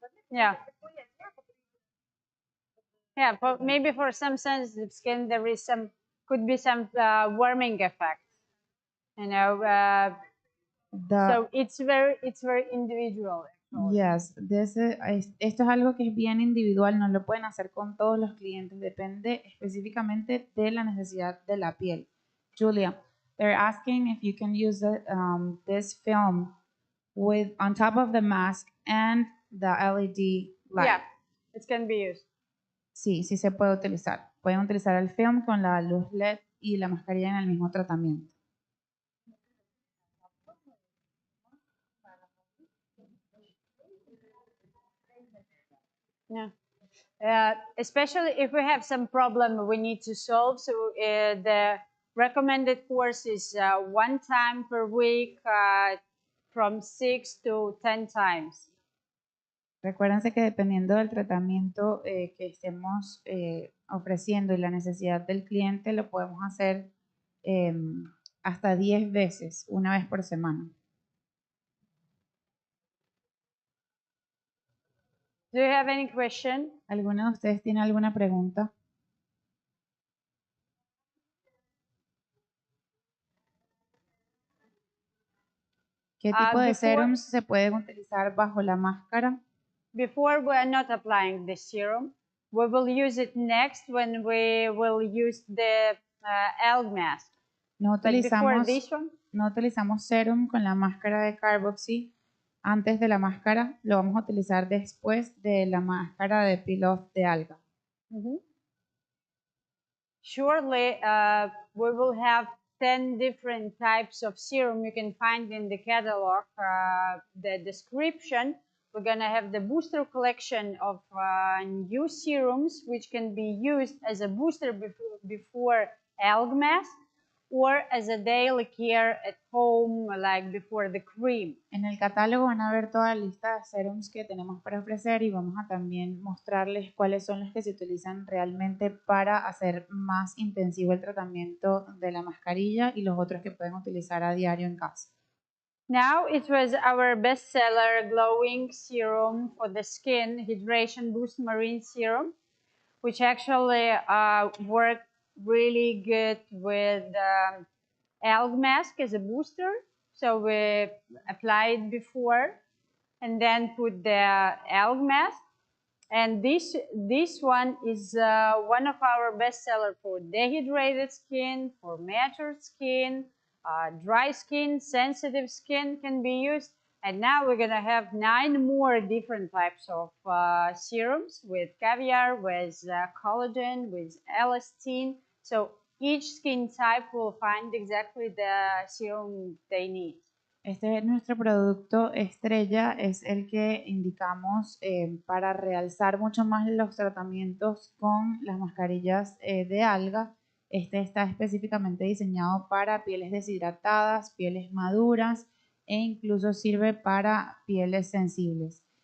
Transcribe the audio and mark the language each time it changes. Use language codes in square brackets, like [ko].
[en] Yeah. Yeah, maybe for some sensitive skin there is could be some warming effect. You know, so it's very individual. [es] Yes, esto es algo que es bien individual, no lo pueden hacer con todos los clientes, depende específicamente de la necesidad de la piel. [en] Julia, they're asking if you can use this film on top of the mask and the LED light. Yeah, it can be used. [es] Sí, sí se puede utilizar. Pueden utilizar el film con la luz LED y la mascarilla en el mismo tratamiento. [en] Yeah. Especially if we have some problem we need to solve. So Recommended course is 1 time per week, from 6 to 10 times. [es] Recuérdense que dependiendo del tratamiento que estemos ofreciendo y la necesidad del cliente, lo podemos hacer hasta 10 veces, una vez por semana. [en] Do you have any question? [es] ¿Alguno de ustedes tiene alguna pregunta? ¿Qué tipo de serums se pueden utilizar bajo la máscara? [en] Before, we are not applying the serum. We will use it next when we will use the algae mask. [es] No [en] But before [es] utilizamos, [en] this one, [es] no utilizamos serum con la máscara de Carboxy antes de la máscara, lo vamos a utilizar después de la máscara de peel-off de alga. [en] surely we will have 10 different types of serum you can find in the catalog, the description. We're going to have the booster collection of new serums which can be used as a booster before algae mask or as a daily care at home, like before the cream. En el catálogo van a ver toda la lista de serums que tenemos para ofrecer y vamos a también mostrarles cuáles son los que se utilizan realmente para hacer más intensivo el tratamiento de la mascarilla y los otros que pueden utilizar a diario en casa. Now it was our bestseller glowing serum for the skin, Hydration Boost Marine Serum, which actually worked really good with algae mask as a booster. So we applied before and then put the algae mask. And this one is one of our bestseller for dehydrated skin, for matured skin, dry skin, sensitive skin can be used. And now we're going to have 9 more different types of serums with caviar, with collagen, with elastin. So each skin type will find exactly the serum they need. [es] Este es nuestro producto estrella, es el que indicamos para realzar mucho más los tratamientos con las mascarillas de alga. Este está específicamente diseñado para pieles deshidratadas, pieles maduras e incluso sirve para pieles sensibles.